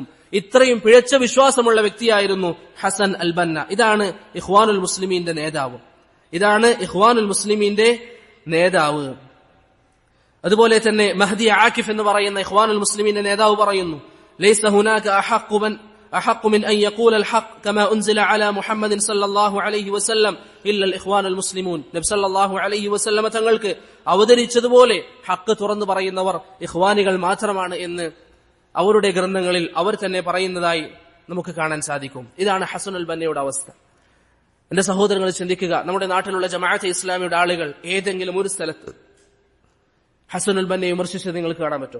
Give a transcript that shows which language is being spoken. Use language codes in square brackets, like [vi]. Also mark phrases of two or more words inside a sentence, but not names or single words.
[ml] ഇത്രയും പിഴച്ച വിശ്വാസമുള്ള വ്യക്തിയായിരുന്നു ഹസൻ അൽ ബന്ന. ഇതാണ് ഇഖ്വാനുൽ മുസ്ലിമീന്റെ നേതാവ്. അതുപോലെ തന്നെ മഹ്ദി ആകിഫ് എന്ന് പറയുന്ന ഇഖ്വാനുൽ മുസ്ലിമീന്റെ നേതാവ് പറയുന്നു, [ar] ليس هناك أحق من أن يقول الحق كما أنزل على محمد صلى الله عليه وسلم إلا الإخوان المسلمون. [ml] നബി [ar] صلى الله عليه وسلم [ml] തങ്ങൾക്ക് അവതരിച്ചതുപോലെ ഹക്ക് തുറന്നു പറയുന്നവർ ഇഖ്വാനികൾ മാത്രമാണ് എന്ന് അവരുടെ ഗ്രന്ഥങ്ങളിൽ അവർ തന്നെ പറയുന്നതായി നമുക്ക് കാണാൻ സാധിക്കും. ഇതാണ് ഹസനുൽ ബന്നയുടെ അവസ്ഥ. എന്റെ സഹോദരങ്ങൾ ചിന്തിക്കുക, നമ്മുടെ നാട്ടിലുള്ള ജമാഅത്തെ ഇസ്ലാമിയുടെ ആളുകൾ ഏതെങ്കിലും ഒരു സ്ഥലത്ത് ഹസനുൽ ബന്നയെ വിമർശിച്ചത് നിങ്ങൾക്ക് കാണാൻ പറ്റും?